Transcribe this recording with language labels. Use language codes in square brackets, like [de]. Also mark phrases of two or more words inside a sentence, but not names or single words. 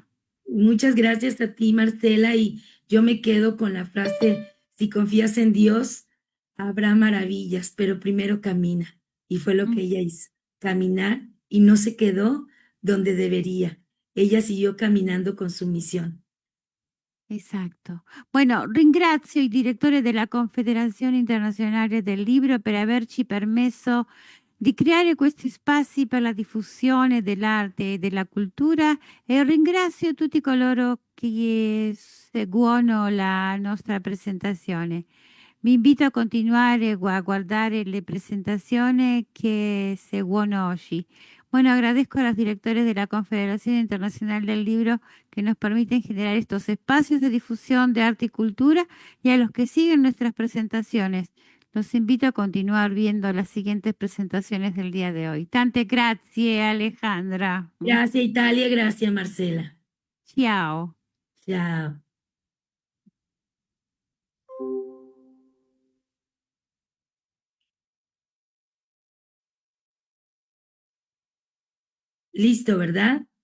[es] Muchas gracias a ti, Marcela, y yo me quedo con la frase: si confías en Dios, habrá maravillas, pero primero camina. Y fue lo que Mm, ella hizo, caminar, y no se quedó donde debería. Ella siguió caminando con su misión. [it] esatto. Bueno, ringrazio i direttori della Confederazione Internazionale del Libro per averci permesso di creare questi spazi per la diffusione dell'arte e della cultura, e ringrazio tutti coloro che seguono la nostra presentazione. Vi invito a continuare a guardare le presentazioni che seguono oggi. [es] Bueno, agradezco a los directores de la Confederación Internacional del Libro que nos permiten generar estos espacios de difusión de arte y cultura, y a los que siguen nuestras presentaciones. Los invito a continuar viendo las siguientes presentaciones del día de hoy. [it] Tante grazie, Alejandra. [es] Gracias, Italia, gracias, Marcela. [it] Ciao. [es] Chao. Listo, ¿verdad?